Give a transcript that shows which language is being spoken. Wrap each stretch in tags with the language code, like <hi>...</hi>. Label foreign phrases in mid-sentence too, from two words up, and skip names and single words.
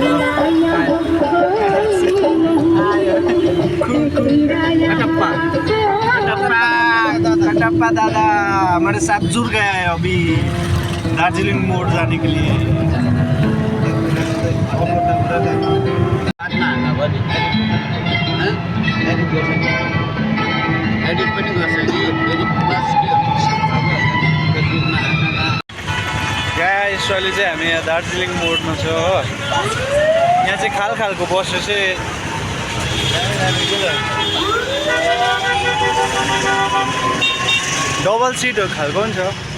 <hi>कटप्पा दादा हमारे साथ जुड़ गया है अभी दार्जिलिंग मोड़ जाने के लिए</hi> <ne>गाइस अहिले चाहिँ हामी यहाँ दार्जिलिङ मोडमा छ हो यहाँ चाहिँ खालको बस चाहिँ</ne> <en>double seat</en> <ne>खालको पनि छ</ne>